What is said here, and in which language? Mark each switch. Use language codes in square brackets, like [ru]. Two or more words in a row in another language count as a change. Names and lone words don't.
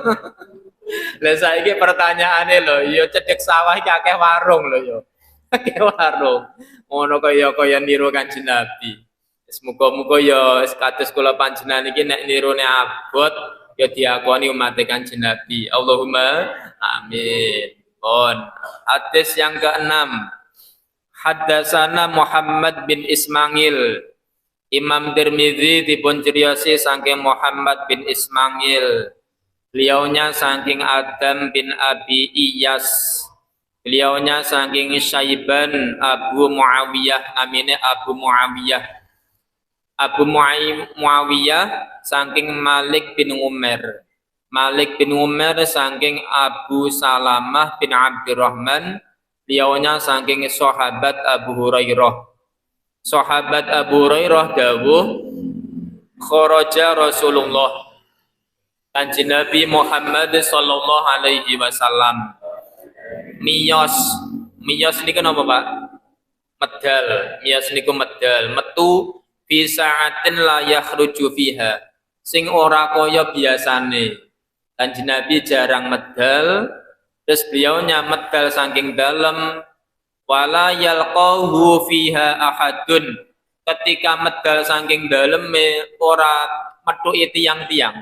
[jv] Lah saiki pertanyaane lho, yo cedhek sawah iki akeh warung lho yo. Akeh warung. Ngono kaya niru Kanjeng Nabi. Muga-muga ya kados kula panjenengan iki nek nirune abot ya diakoni umat Kanjeng Nabi. [ar] اللهم آمين. [id] Bon. Hadis yang ke-6. [ar] حدثنا محمد بن إسماعيل. [jv] Imam Tirmidzi dipun criosi saking Muhammad bin Ismail. Beliaunya saking Adam bin Abi Iyas. Beliaunya saking Syaiban Abu Muawiyah, namanya Abu Muawiyah. Abu Muawiyah saking Malik bin Umar. Malik bin Umar saking Abu Salamah bin Abdurrahman. Beliaunya saking sahabat Abu Hurairah. Sahabat Abu Hurairah dawuh [ar] خرج رسول الله [jv] Kanjeng Nabi Muhammad [ar] صلى الله عليه وسلم. [jv] Miyos niku napa Pak? Medal. Miyos niku medal, metu [ar] في ساعة لا يخرج فيها. [jv] Sing ora kaya biasane. Kanjeng Nabi jarang medal, terus beliaunya medal saking dalem [ar] ولا يلقاه فيها أحد. [jv] Ketika medal saking daleme ora methuki tiang-tiang.